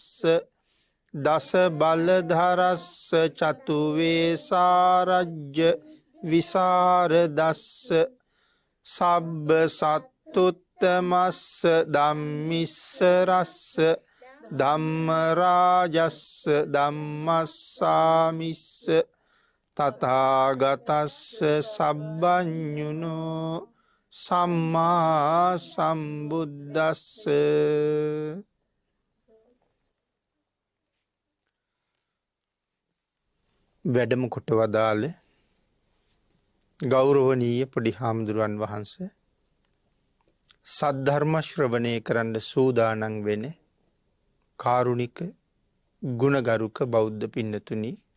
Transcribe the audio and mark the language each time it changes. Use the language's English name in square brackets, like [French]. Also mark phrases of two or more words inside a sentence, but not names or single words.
[Pali] දස බලධරස්ස චතු වේසාරජ්‍ය විසරදස්ස සබ්බ සත්තුත්තමස්ස ධම්මිස්ස රස්ස ධම්ම රාජස්ස ධම්මස්සාමිස්ස තථාගතස්ස සබ්බඤුනෝ සම්මා සම්බුද්දස්ස. [Sinhala] වැඩම කොට වදාළ ගෞරවනීය පොඩි හාමුදුරුවන් වහන්සේ, සද්ධර්ම ශ්‍රවණය කරන්න සූදානම් වෙන කාරුණික ගුණගරුක බෞද්ධ පින්නතුනි,